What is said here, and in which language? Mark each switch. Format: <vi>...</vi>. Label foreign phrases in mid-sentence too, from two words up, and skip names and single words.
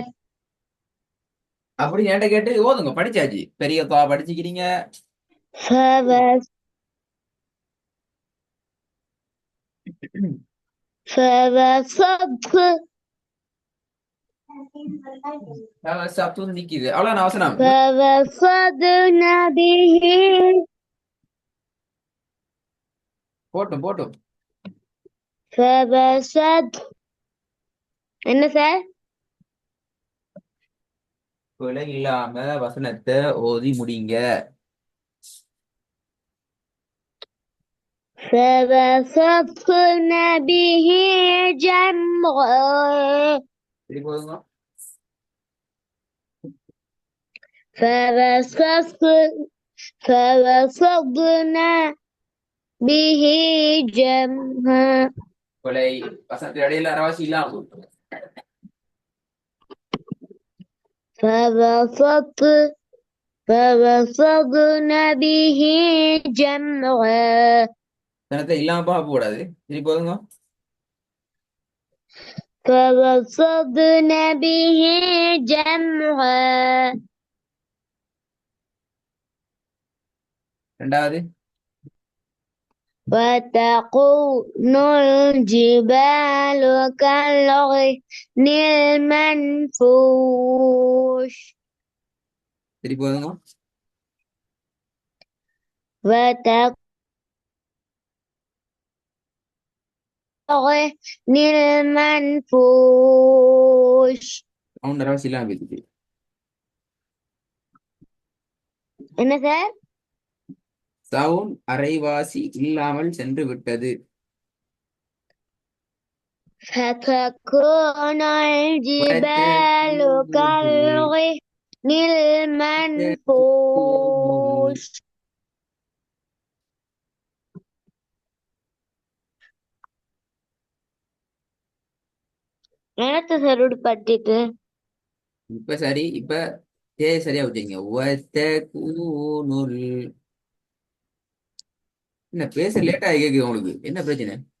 <ta>அப்படி என்கிட்ட கேட்டு ஓதுங்க, படிச்சாச்சு. பெரியப்பா படிச்சுக்கிறீங்க. فوسط சப்து நிக்குது, அவ்வளவு அவசரம்.</ta> <ar>فوسطن به.</ar> <ta>போட்டும் போட்டும். فوسط என்ன சார்? பிழை இல்லாம வசனத்தை ஓதி முடிங்க.</ta> <ar>فوسطن به جمعا.</ar> <ta>சரி போதுங்க.</ta> <ar>فوسطن به جمعا.</ar> <ta>பிழை. வசனத்து இடையில அரவாசி இல்லாம போகும்.</ta> <ar>فوسط فوسطن به جمعا.</ar> <ta>வசனத்தை இல்லாம பார்க்க கூடாது. சரி போதுங்க.</ta> <ar>فوسطن به جمعا.</ar> <ta>ரெண்டாவது.</ta> <ar>وتكون الجبال كالعهن المنفوش.</ar> <ta>சரி போதுங்க.</ta> <ar>وتكون العهن المنفوش.</ar> <ta>அவன் அரவாசி இல்லாம போயிடுச்சு. என்ன சார்? சவுன் அரைவாசி இல்லாமல் சென்று விட்டது.</ta> <ar>فتكون الجبال كالعهن المنفوش.</ar> <ta>என்னத்த சார் பட்டிட்டு? இப்ப சரி. இப்ப சரியா விட்டீங்க. என்ன பேச லேட்டா கேக்குது உங்களுக்கு? என்ன பிரச்சனை?</ta>